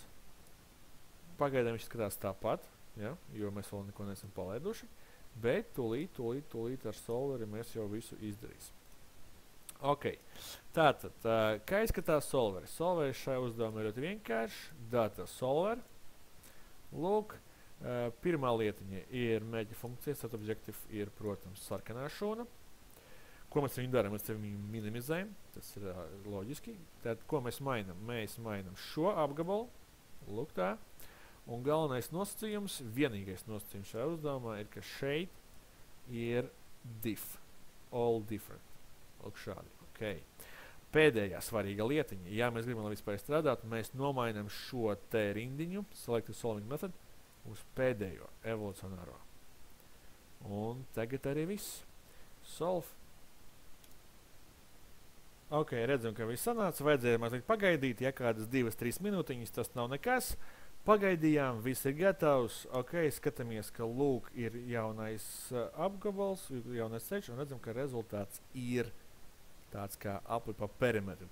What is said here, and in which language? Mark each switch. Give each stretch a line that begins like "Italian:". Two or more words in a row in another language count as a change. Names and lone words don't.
Latvian: Pagaidām viņš skatās tāpat, ja, jo mēs vēl neko neesam palaiduši, bet tūlīt ar solveri mēs jau visu izdarīsim. Ok, tātad, kā izskatās solveri? Solveri šajā uzdevumā ir ļoti vienkārši.
English: Data solver.
Latvian: Lūk, pirmā lietiņa ir mērķa funkcija,
English: set objective
Latvian: ir, protams, sarkanā šūna. Ko mēs viņu darām? Mēs viņu minimizējam, tas ir loģiski. Tātad, ko mēs mainam? Mēs mainam šo apgabalu, lūk tā. Un galvenais nosacījums, vienīgais nosacījums šajā uzdevumā ir, ka šeit ir
English: diff, all different.
Latvian: Lūk šādi, ok. Pēdējā svarīga lietiņa, ja mēs gribam, lai vispār strādāt, mēs nomainam šo te rindiņu,
English: selective solving method,
Latvian: uz pēdējo evolucionāro. Un tagad arī viss. Solve. Ok, redzam, ka viss sanāca, vajadzēja mazliet pagaidīt, ja kādas 2-3 minūtiņas, tas nav nekas. Pagaidījām, viss ir gatavs, ok, skatāmies, ka lūk ir jaunais apgabals, jaunais ceļš, un redzam, ka rezultāts ir tāds kā apli pa perimetru.